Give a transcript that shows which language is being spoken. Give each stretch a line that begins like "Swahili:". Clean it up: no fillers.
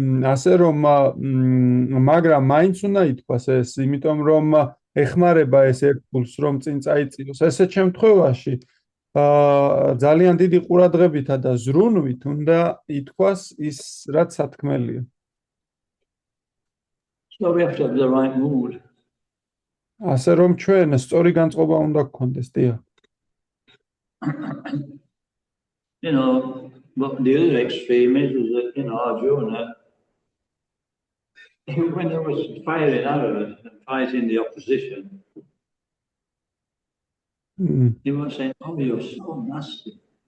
Georgian: ასე რომ მაგრამ მაინც უნდა ითქვას ეს, იმიტომ რომ ეხმარება ეს ერთგულს, რომ წინ წაიწიოს. ესეთ შემთხვევაში ძალიან დიდი ყურადღებითა და ზრუნვით უნდა ითქვას ის, რაც სათქმელია.
English: So we have to have the right mood.
Georgian: ასე რომ ჩვენ სწორი განწყობა უნდა გქონდეს, დიახ.
English: But the other extreme is that, Arjuna, when he was firing arrows and fighting the opposition, he was saying, "Oh, you're so nasty."